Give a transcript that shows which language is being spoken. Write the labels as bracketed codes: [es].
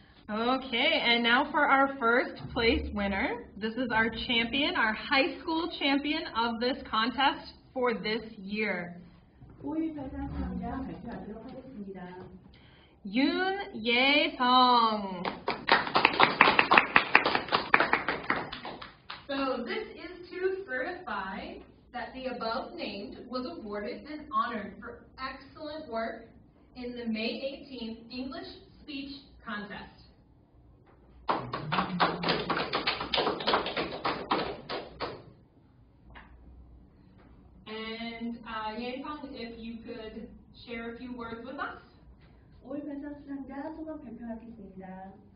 [en] Okay, and now for our first place winner. This is our champion, our high school champion of this contest for this year. [ko] 5.18 수상자 발표하도록 하겠습니다. 윤예성. [en] So this is to certify that the above named was awarded and honored for excellent work in the May 18th English speech contest. And Ye-sung, if you could share a few words with us. [ko] 5.18 수상자 소감 발표하겠습니다.